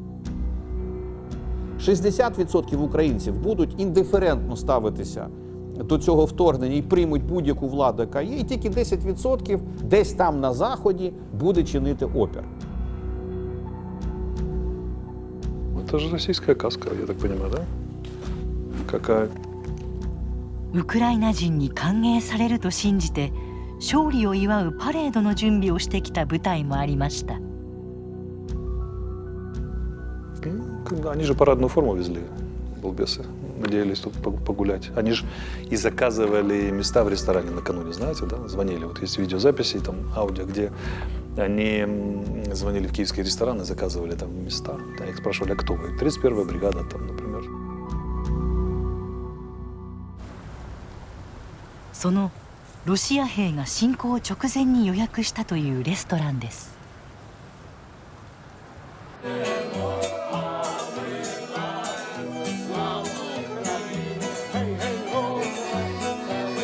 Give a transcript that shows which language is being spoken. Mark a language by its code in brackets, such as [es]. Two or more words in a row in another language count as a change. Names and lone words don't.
[uk] 60% українців будуть індиферентно ставитися до цього вторгнення і приймуть будь-яку владу, яка є, і тільки 10% десь там на Заході буде чинити опір. [ru] Это же российская каска, я так понимаю, да? Какая? [ja] ウクライナ人に歓迎されると信じて勝利を祝うパレードの準備をしてきた部隊もありました。 [ru] Они же парадную форму везли, балбесы. Надеялись тут погулять. Они же и заказывали места в ресторане накануне, знаете, да? Звонили. Вот есть видеозаписи, там, аудио, где они звонили в киевские рестораны, заказывали там места. Да, их спрашивали, а кто вы? 31-я бригада, там, например. [ja] そのロシア兵が侵攻直前に予約したというレストランです。 [uk] Слава